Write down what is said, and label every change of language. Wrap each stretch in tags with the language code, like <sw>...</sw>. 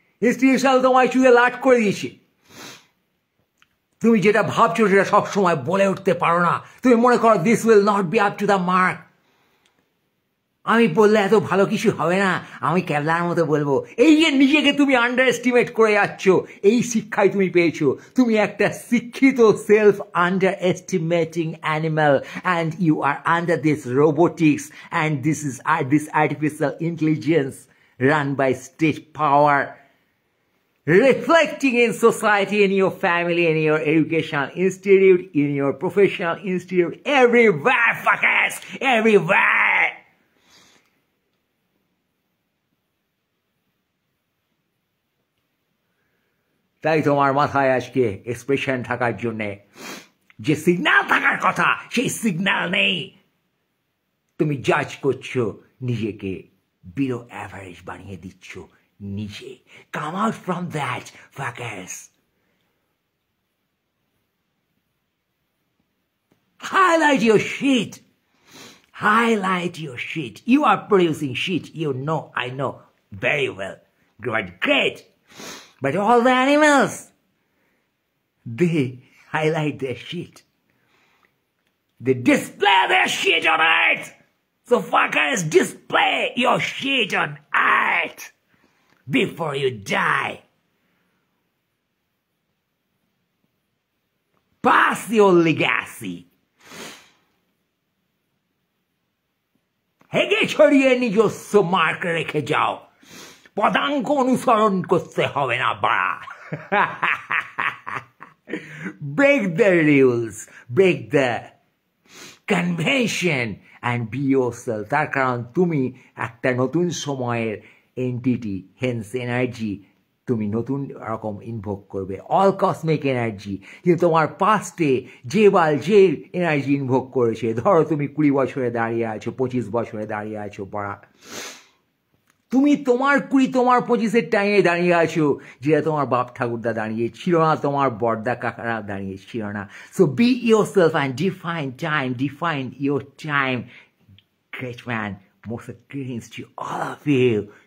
<bn>Institutional তোমায় চুলে লাট করে দিয়েছে। তুমি যেটা ভাবছো সেটা সবসময় বলে উঠতে পারো না। তুমি মনে করো</bn> <en>This will not be up to the mark.</en> <bn>আমি বললে এত ভালো কিছু হবে না, আমি ক্যাবলার মতো বলবো। এই যে নিজেকে তুমি আন্ডার এস্টিমেট করে যাচ্ছ, এই শিক্ষাই তুমি পেয়েছো। তুমি একটা শিক্ষিত</bn> <en>Self underestimating animal, and you are under this robotics and this artificial intelligence run by state power, reflecting in society, in your family, in your educational institute, in your professional institute, everywhere, fuckers, everywhere.</en> <bn>তাই তোমার মাথায় আজকে expression থাকার জন্য যে signal থাকার কথা, সেই সিগন্যাল নেই। তুমি জাজ করছো নিজেকে,</bn> <en>below average</en> <bn>বানিয়ে দিচ্ছ নিজে।</bn> <en>Come out from that, fuckers. Highlight your shit. Highlight your shit. You are producing shit. You know, I know very well. Great. But all the animals, they highlight their shit. They display their shit on earth. So fuckers, display your shit on earth before you die. Pass your legacy.</en> <bn>হেগে ছড়িয়ে নিজস্ব mark রেখে যাও, পদাঙ্ক অনুসরণ করতে হবে না বাড়া।</bn> <en>Break the rules, break the convention and be yourself.</en> <bn>তার কারণ তুমি একটা নতুন সময়ের এন্টিটি, হেন্স এনার্জি তুমি নতুন রকম ইনভোক করবে,</bn> <en>All cosmic energy.</en> <bn>কিন্তু তোমার পাস্টে যে এনার্জি ইনভোক করেছে, ধরো তুমি 20 বছরে দাঁড়িয়ে আছো, 25 বছরে দাঁড়িয়ে আছো পড়া, তুমি তোমার 20 তোমার 25-এর টাইমে দাঁড়িয়ে আছো, যেটা তোমার বাপ ঠাকুরদা দাঁড়িয়ে ছিল না, তোমার বড়দা কাকারা দাঁড়িয়ে ছিল না।</bn> <en>So be yourself and define your time. Great man, most greetings to all of you.</en>